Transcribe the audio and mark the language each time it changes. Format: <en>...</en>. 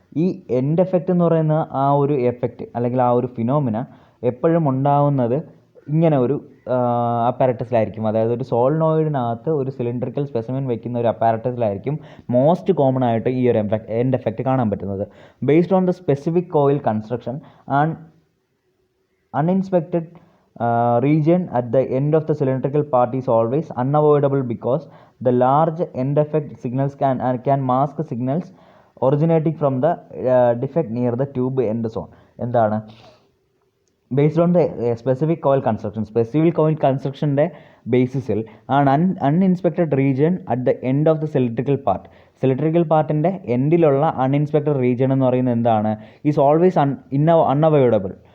<ml>ഈ end effect എന്ന് പറയുന്ന ആ ഒരു എഫക്റ്റ് അല്ലെങ്കിൽ ആ ഒരു ഫിനോമിന എപ്പോഴും ഉണ്ടാകുന്നത് ഇങ്ങനെ ഒരു അപ്പാരറ്റസിലായിരിക്കും. അതായത് ഒരു സോളിനോയിഡിനകത്ത് ഒരു സിലിണ്ടറിക്കൽ സ്പെസിമെൻ വയ്ക്കുന്ന ഒരു അപ്പാരറ്റസിലായിരിക്കും മോസ്റ്റ് കോമൺ ആയിട്ട് ഈ ഒരു എൻഡ് എഫക്റ്റ് കാണാൻ പറ്റുന്നത്.</ml> <en>Based on the specific coil construction and uninspected region at the end of the cylindrical part is always unavoidable because the large end effect signals can mask signals originating from the defect near the tube end zone.</en> <ml>എന്താണ്</ml> <en>based on the specific coil construction,</en> <ml>specific coil കൺസ്ട്രക്ഷൻ്റെ ബേസിസിൽ ആണ്</ml> <en>uninspected region at the end of the cylindrical പാർട്ടിൻ്റെ</en> <ml>എൻഡിലുള്ള അൺഇൻസ്പെക്റ്റഡ് region എന്ന് പറയുന്നത് എന്താണ്,</ml> <en>Is always unavoidable.</en>